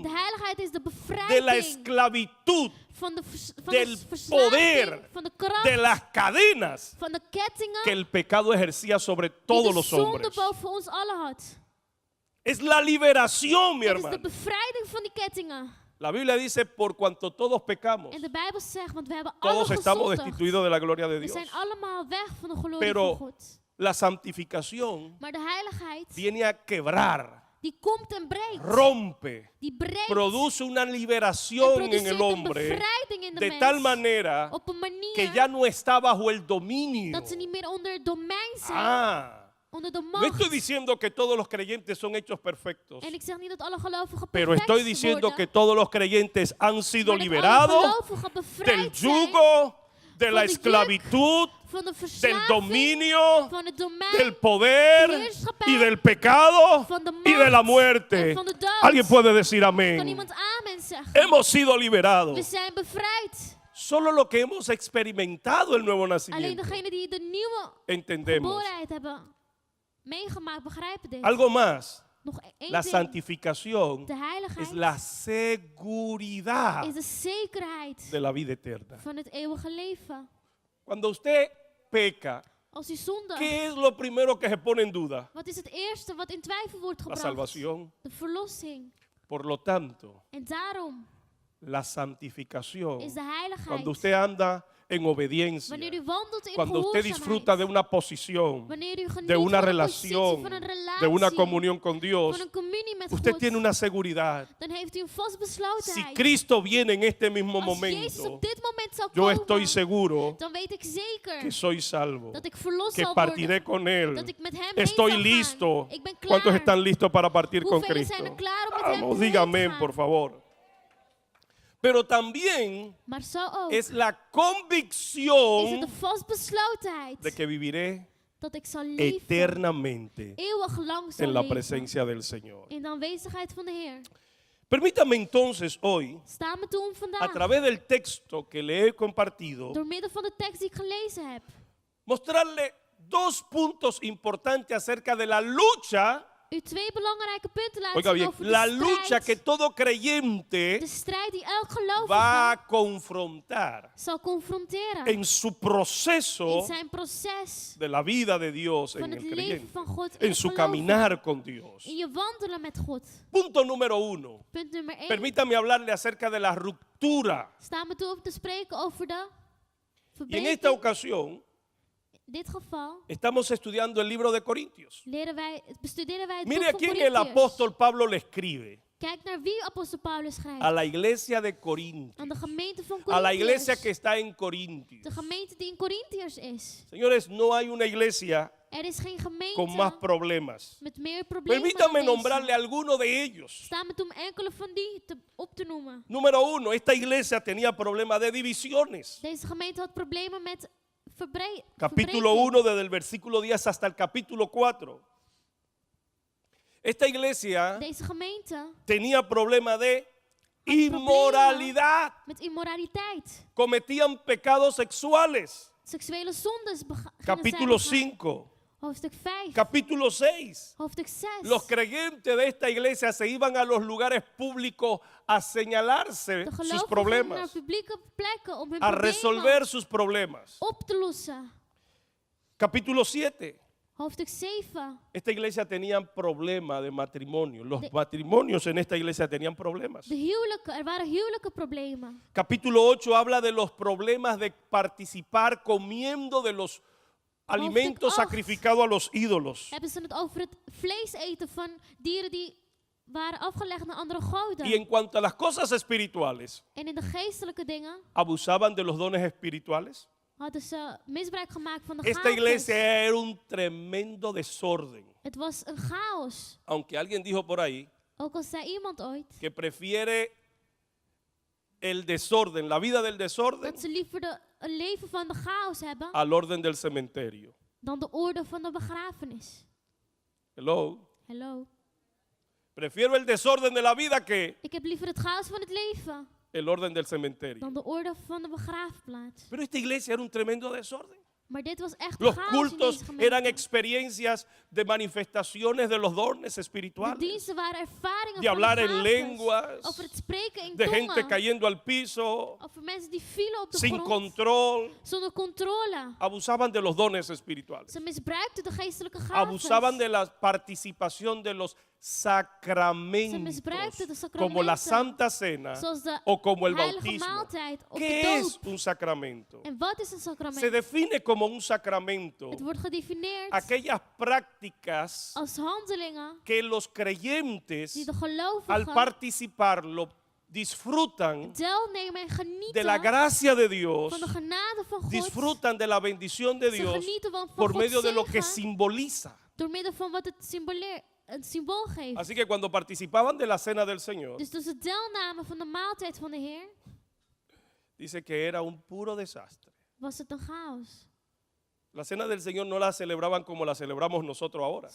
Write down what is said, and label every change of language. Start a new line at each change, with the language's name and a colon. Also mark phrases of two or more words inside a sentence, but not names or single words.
Dutch: De heiligheid is de
Spanish: de la
Dutch: bevrijding
Spanish: esclavitud,
Dutch: van de
Spanish: del
Dutch: verslaving,
Spanish: poder,
Dutch: van de kracht,
Spanish: de las cadenas
Dutch: van de kettingen
Spanish: que el pecado ejercía sobre
Dutch: die
Spanish: todos
Dutch: de
Spanish: los
Dutch: zonde
Spanish: hombres.
Dutch: boven ons allen had.
Spanish: Es la liberación, mi
Dutch: Het is de
Spanish: hermano.
Dutch: bevrijding van die kettingen.
Spanish: La Biblia dice, por cuanto todos pecamos,
Dutch: En de Bijbel zegt, want we hebben alle
Spanish: todos estamos
Dutch: gezondigd.
Spanish: destituidos de la gloria de
Dutch: We
Spanish: Dios.
Dutch: zijn allemaal weg van de glorie
Spanish: Pero
Dutch: van God.
Spanish: la santificación
Dutch: Maar de heiligheid,
Spanish: viene a quebrar,
Dutch: die komt en breekt.
Spanish: rompe,
Dutch: Die breekt
Spanish: produce una
Dutch: en
Spanish: liberación en
Dutch: produceert
Spanish: el
Dutch: een
Spanish: hombre
Dutch: bevrijding in de
Spanish: de
Dutch: mens.
Spanish: tal manera
Dutch: Op een manier
Spanish: que ya no está bajo el dominio.
Dutch: dat ze niet meer onder het domein zijn. Onder de
Spanish: No estoy
Dutch: macht.
Spanish: diciendo que todos los creyentes son hechos perfectos,
Dutch: En ik zeg niet dat alle gelovigen
Spanish: pero
Dutch: perfect
Spanish: estoy diciendo que
Dutch: worden,
Spanish: todos los creyentes han sido
Dutch: maar dat alle
Spanish: liberados
Dutch: gelovigen
Spanish: del
Dutch: bevrijd zijn
Spanish: yugo, de la
Dutch: van de juk,
Spanish: esclavitud,
Dutch: van de
Spanish: del
Dutch: verslaving,
Spanish: dominio,
Dutch: van het domein,
Spanish: del poder y del pecado
Dutch: van de
Spanish: y de la
Dutch: macht
Spanish: muerte.
Dutch: en van de dood.
Spanish: Alguien puede decir
Dutch: Kan
Spanish: amén.
Dutch: iemand amen zeggen?
Spanish: Hemos sido
Dutch: We
Spanish: liberados.
Dutch: zijn bevrijd.
Spanish: Solo lo que hemos experimentado el nuevo
Dutch: Alleen
Spanish: nacimiento
Dutch: degenen die de nieuwe
Spanish: entendemos.
Dutch: geborenheid hebben meegemaakt, begrijpen dit.
Spanish: Algo más.
Dutch: Nog één
Spanish: La
Dutch: ding.
Spanish: santificación
Dutch: De heiligheid
Spanish: es la seguridad
Dutch: is de zekerheid
Spanish: de la vida eterna.
Dutch: van het eeuwige leven.
Spanish: Cuando usted peca,
Dutch: Als u zondigt,
Spanish: ¿qué es lo primero que se pone en duda?
Dutch: wat is het eerste wat in twijfel wordt
Spanish: La
Dutch: gebracht?
Spanish: salvación.
Dutch: De verlossing.
Spanish: Por lo tanto,
Dutch: En daarom
Spanish: la santificación,
Dutch: is de heiligheid,
Spanish: cuando usted anda en obediencia,
Dutch: wanneer u wandelt in
Spanish: cuando usted disfruta de
Dutch: gehoorzaamheid,
Spanish: una posición,
Dutch: wanneer u geniet
Spanish: de una
Dutch: van een positie,
Spanish: relación,
Dutch: van een relatie,
Spanish: de una comunión con Dios,
Dutch: van een communie met
Spanish: usted
Dutch: God,
Spanish: tiene una seguridad.
Dutch: dan heeft u een
Spanish: Si
Dutch: vastbeslotenheid.
Spanish: Cristo viene en este mismo
Dutch: Als Jezus
Spanish: momento,
Dutch: op dit moment zou
Spanish: yo
Dutch: komen,
Spanish: estoy seguro
Dutch: dan weet ik zeker
Spanish: que soy salvo,
Dutch: dat ik verlost
Spanish: que
Dutch: zal
Spanish: partiré
Dutch: worden.
Spanish: con Él.
Dutch: Dat ik met hem
Spanish: Estoy
Dutch: heen zal
Spanish: listo.
Dutch: gaan. Ik ben klaar.
Spanish: ¿Cuántos están listos para partir con
Dutch: Hoeveel
Spanish: Cristo?
Dutch: zijn er klaar om met hem
Spanish: Vamos,
Dutch: heen
Spanish: dígame,
Dutch: te gaan?
Spanish: por favor. pero también
Dutch: Maar zo ook
Spanish: es la
Dutch: is het
Spanish: convicción
Dutch: de vastbeslotenheid
Spanish: de que viviré
Dutch: dat ik zal leven
Spanish: eternamente
Dutch: eeuwig lang
Spanish: en
Dutch: zal
Spanish: la
Dutch: leven
Spanish: presencia del Señor.
Dutch: in de aanwezigheid van de Heer.
Spanish: Permítame entonces hoy,
Dutch: Sta me toe om
Spanish: a
Dutch: vandaag,
Spanish: través del texto que le he compartido,
Dutch: door middel van de tekst die ik gelezen heb,
Spanish: mostrarle dos puntos importantes acerca de la lucha,
Dutch: u twee belangrijke punten laten
Spanish: oiga
Dutch: zien
Spanish: bien,
Dutch: over
Spanish: de la lucha que
Dutch: strijd,
Spanish: todo creyente
Dutch: de strijd die elk
Spanish: va
Dutch: gelovige
Spanish: a confrontar
Dutch: zal confronteren
Spanish: en su proceso
Dutch: in zijn proces
Spanish: de la vida de Dios
Dutch: van
Spanish: en
Dutch: het
Spanish: el
Dutch: leven
Spanish: creyente,
Dutch: van God, in
Spanish: en
Dutch: het
Spanish: su
Dutch: geloven,
Spanish: caminar con Dios.
Dutch: in je wandelen met God.
Spanish: Punto número uno.
Dutch: Punt nummer 1.
Spanish: Permítame hablarle acerca de la ruptura.
Dutch: Sta me toe om te spreken over de
Spanish: Y en esta
Dutch: verbreking.
Spanish: ocasión
Dutch: In dit geval
Spanish: estamos estudiando el libro de Corintios.
Dutch: bestuderen wij het
Spanish: Mire
Dutch: boek
Spanish: a
Dutch: van
Spanish: quién el
Dutch: Corinthiërs.
Spanish: apóstol Pablo le escribe.
Dutch: Kijk naar wie apostel Paulus schrijft.
Spanish: A la iglesia de Corintios.
Dutch: Aan de gemeente van
Spanish: A la iglesia que
Dutch: Corinthiërs.
Spanish: está en Corintios.
Dutch: De gemeente die in Corinthiërs is.
Spanish: Señores, no hay una iglesia
Dutch: Er is geen gemeente
Spanish: con más problemas.
Dutch: met meer problemen
Spanish: Permítame
Dutch: dan deze.
Spanish: nombrarle algunos de ellos.
Dutch: Sta me toe om enkele van die op te noemen.
Spanish: Número uno, esta iglesia tenía problemas de divisiones.
Dutch: Deze gemeente had problemen met
Spanish: Capítulo 1 desde el versículo 10 hasta el capítulo 4. Esta iglesia
Dutch: Deze gemeente
Spanish: tenía problemas de inmoralidad.
Dutch: met immoraliteit.
Spanish: Cometían pecados sexuales.
Dutch: Seksuele zondes gingen
Spanish: Capítulo
Dutch: zij begaan.
Spanish: 5.
Dutch: Hoofdstuk 5.
Spanish: Capítulo 6.
Dutch: Hoofdstuk 6.
Spanish: Los creyentes de esta iglesia se iban a los lugares públicos a señalarse
Dutch: De
Spanish: sus
Dutch: gelovigen gingen naar
Spanish: problemas,
Dutch: publieke plekken om hun
Spanish: a
Dutch: problemen
Spanish: resolver sus problemas.
Dutch: op te lossen.
Spanish: Capítulo 7.
Dutch: Hoofdstuk 7.
Spanish: Esta iglesia tenía problemas de matrimonio. Los matrimonios en esta iglesia tenían problemas.
Dutch: De huwelijken, er waren huwelijke problemen.
Spanish: Capítulo 8 habla de los problemas de participar comiendo de los alimentos
Dutch: 8.
Spanish: sacrificados a los ídolos.
Dutch: Hebben ze het over het vlees eten van dieren die waren afgelegd naar andere goden.
Spanish: Y en cuanto a las cosas espirituales,
Dutch: En in de geestelijke dingen
Spanish: abusaban de los dones espirituales.
Dutch: hadden ze misbruik gemaakt van de
Spanish: Esta iglesia
Dutch: gaven.
Spanish: era un tremendo desorden.
Dutch: Het was een chaos.
Spanish: Aunque alguien dijo por ahí
Dutch: Ook al zei iemand ooit
Spanish: que prefiere el desorden, la vida del desorden,
Dutch: dat ze liever een leven van de chaos hebben
Spanish: al orden del cementerio.
Dutch: dan de orde van de begrafenis. Hello. Hallo.
Spanish: Prefiero el desorden de la vida que
Dutch: Ik heb liever het chaos van het leven
Spanish: el orden del cementerio.
Dutch: dan de orde van de begraafplaats.
Spanish: Pero esta iglesia era un tremendo desorden.
Dutch: Maar dit was echt
Spanish: Los
Dutch: chaos in
Spanish: cultos
Dutch: deze gemeente.
Spanish: eran experiencias de manifestaciones de los dones
Dutch: De
Spanish: espirituales,
Dutch: diensten waren ervaringen
Spanish: de
Dutch: van
Spanish: hablar
Dutch: de
Spanish: en
Dutch: gaven,
Spanish: lenguas,
Dutch: over het spreken in
Spanish: de gente
Dutch: tongen,
Spanish: cayendo al piso,
Dutch: over mensen die vielen op de
Spanish: sin
Dutch: grond
Spanish: control.
Dutch: zonder controle.
Spanish: Abusaban de los dones espirituales.
Dutch: Ze misbruikten de geestelijke gaven.
Spanish: Abusaban de la participación de los
Dutch: Ze
Spanish: sacramentos,
Dutch: misbruikten de
Spanish: como la
Dutch: sacramenten,
Spanish: Santa Cena
Dutch: zoals de
Spanish: o como el
Dutch: heilige
Spanish: bautismo.
Dutch: maaltijd of de
Spanish: ¿Qué es
Dutch: doop.
Spanish: un sacramento?
Dutch: En wat is een sacrament?
Spanish: Se define como un sacramento
Dutch: Het wordt gedefinieerd
Spanish: aquellas prácticas
Dutch: als handelingen
Spanish: que los creyentes
Dutch: die de
Spanish: al
Dutch: gelovigen
Spanish: participarlo disfrutan
Dutch: deelnemen en
Spanish: de la
Dutch: genieten
Spanish: gracia de Dios,
Dutch: van de genade van God.
Spanish: disfrutan de la bendición de
Dutch: Ze
Spanish: Dios
Dutch: genieten van
Spanish: por
Dutch: Gods
Spanish: medio de lo que
Dutch: zegen
Spanish: simboliza.
Dutch: door middel van wat het een symbool geeft.
Spanish: Así que cuando participaban de la cena del Señor,
Dutch: Dus ze deelnamen van de maaltijd van de Heer,
Spanish: dice que era un puro desastre.
Dutch: was het een chaos.
Spanish: La cena del Señor no la celebraban como la celebramos nosotros ahora.